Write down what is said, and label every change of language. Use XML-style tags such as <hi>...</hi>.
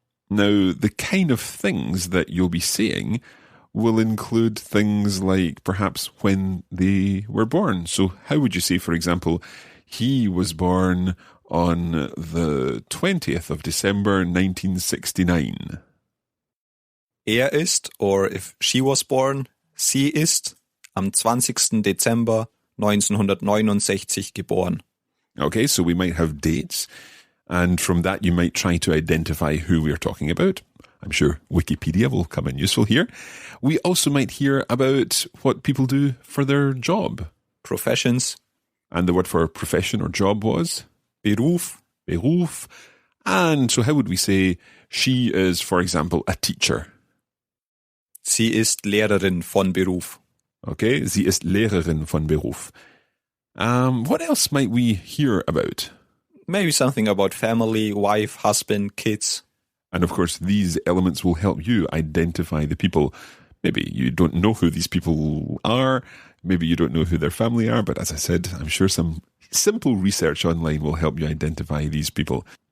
<en>Now, the kind of things that you'll be saying will include things like perhaps when they were born. So how would you say, for example, he was born on the 20th of December 1969? Ist, or if she was born,</en> <de>sie ist am 20. Dezember 1969 geboren.</de> <en>Okay, so we might have dates, and from that you might try to identify who we're talking about. I'm sure Wikipedia will come in useful here. We also might hear about what people do for their job. Professions. And the word for profession or job was?</en> <de>Beruf. Beruf.</de> <en>And so how would we say she is, for example, a teacher?</en> <de>Sie ist Lehrerin von Beruf. Okay, sie ist Lehrerin von Beruf.</de> <en>What else might we hear about? Maybe something about family, wife, husband, kids. And of course, these elements will help you identify the people. Maybe you don't know who these people are. Maybe you don't know who their family are. But as I said, I'm sure some simple research online will help you identify these people.</en>